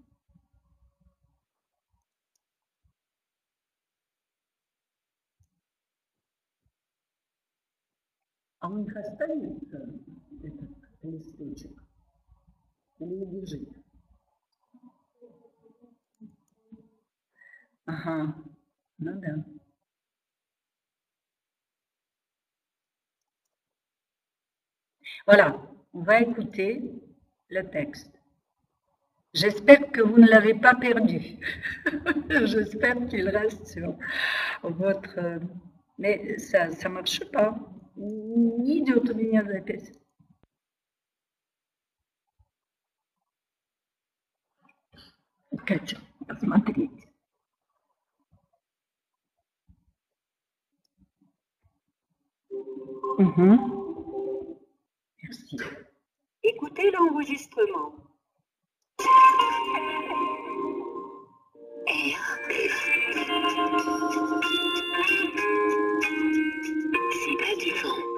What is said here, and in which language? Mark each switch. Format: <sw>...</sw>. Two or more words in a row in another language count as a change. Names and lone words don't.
<ru>А он их оставит, этот листочек, или убежит? Ага, ну да.</ru> <fr>Voilà, on va écouter le texte. J'espère que vous ne l'avez pas perdu. J'espère qu'il reste sur votre... Mais ça ne marche pas.</fr> <ru>Не идет у меня запись. Катя, посмотрите.</ru> <fr>Merci. Écoutez l'enregistrement. C'est pas du vent.</fr>